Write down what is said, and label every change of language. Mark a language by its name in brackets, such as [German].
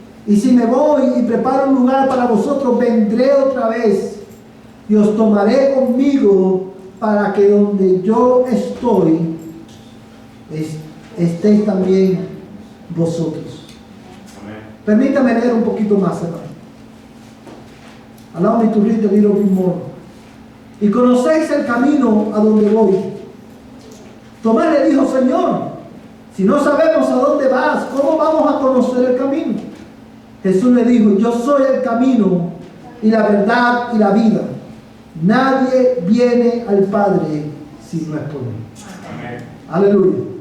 [Spanish] Y si me voy y preparo un lugar para vosotros, vendré otra vez y os tomaré conmigo para que donde yo estoy, estéis también vosotros. Amén. Permítame leer un poquito más, hermano. [English] Allow me to read a little bit more. [Spanish] Y conocéis el camino a donde voy. Tomás le dijo, Señor, si no sabemos a dónde vas, ¿cómo vamos a conocer el camino? Jesús le dijo, yo soy el camino y la verdad y la vida. Nadie viene al Padre si no es por mí. Amén. Aleluya.